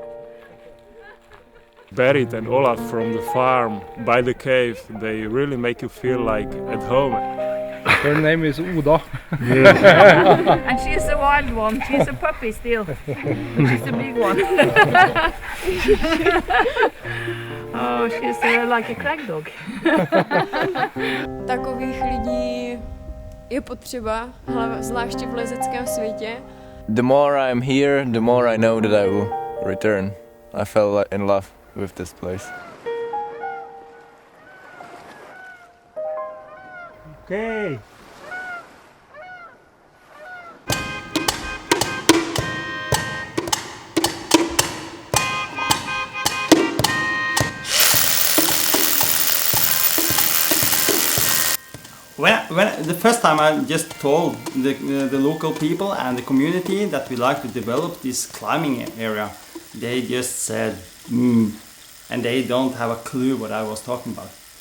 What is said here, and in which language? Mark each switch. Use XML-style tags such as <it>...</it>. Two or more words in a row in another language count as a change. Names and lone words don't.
<en>Berit and Olaf from the farm by the cave, they really make you feel like at home. Her name is Oda. And she's a wild one. She's a puppy still. She's a big one. Oh, she's like a crag dog.</en> <cs>Takových lidí je potřeba, zvláště v lezeckém světě.</cs> <en>The more I'm here, the more I know that I will return. I fell in love with this place. Okay. When the first time I just told the local people and the community that we like to develop this climbing area, they just said, and they don't have a clue what I was talking about.</en>